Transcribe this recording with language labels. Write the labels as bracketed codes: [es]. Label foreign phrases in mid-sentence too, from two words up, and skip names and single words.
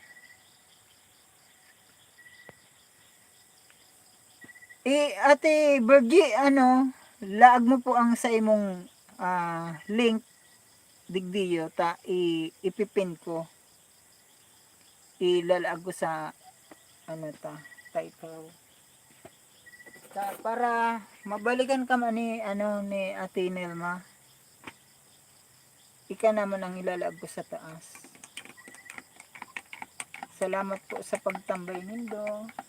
[bik] Ate Bergie, ano, laag mo po ang sa imong link digdiyo ta ipipin ko. Ilalaag ko sa ano ta, title. Ta, para mabalikan ka man ni ano ni Ate Nelma. Ika naman ang ilalaag ko sa taas. Salamat po sa pagtambay nindo.